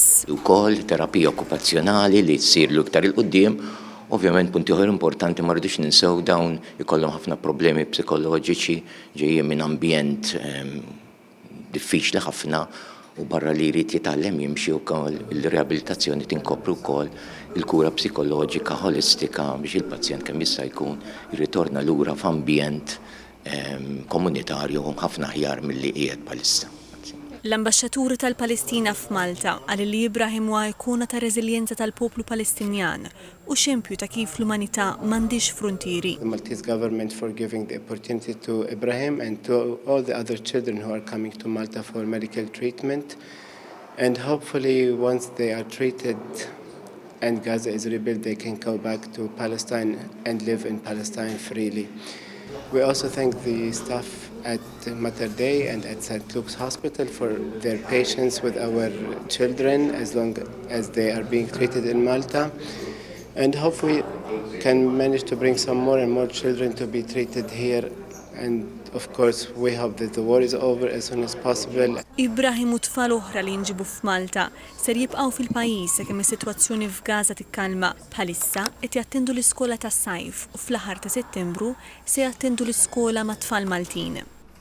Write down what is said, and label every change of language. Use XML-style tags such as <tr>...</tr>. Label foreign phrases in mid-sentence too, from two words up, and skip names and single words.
<mt>Ukoll terapija okkupazzjonali li tsirlu iktar il-qudiem, ovvjament punti oħra importanti ma rridux ninsew dawn ikollhom ħafna problemi psikoloġiċi ġejjin minn ambjent diffiċli ħafna u barra li jrid jitgħallem jimxi wkoll il-riabilitazzjoni tinkopru wkoll il-kura psikoloġika holistika biex il-pazjent kemm jista' jkun jirritorna lura f'ambjent komunitarju ħafna aħjar milli qiegħed bħalissa. L-Ambaxxaturi tal-Palestina f'Malta qal li Ibrahim huwa ikuna ta' reżiljenza tal-poplu Palestinjan u xempju ta' kif l-umanità m'għandix frontieri.</mt> <en>The Maltese government for giving the opportunity to Ibrahim and to all the other children who are coming to Malta for medical treatment, and hopefully once they are treated and Gaza is rebuilt, they can go back to Palestine and live in Palestine freely. We also thank the staff at Mater Dei and at St. Luke's Hospital for their patience with our children as long as they are being treated in Malta, and hopefully can manage to bring some more and more children to be treated here, and of course we hope that the war is over as soon as possible.</en> <mt>Ibrahim u tfal oħra li nġibu f'Malta ser jibqgħu fil-pajjiż sakemm is-sitwazzjoni f'Gaza tikkalma. Bħalissa qed jattendu l-iskola tas-sajf u fl-aħħar ta' Settembru se jattendu l-iskola mat-tfal Maltin.</mt>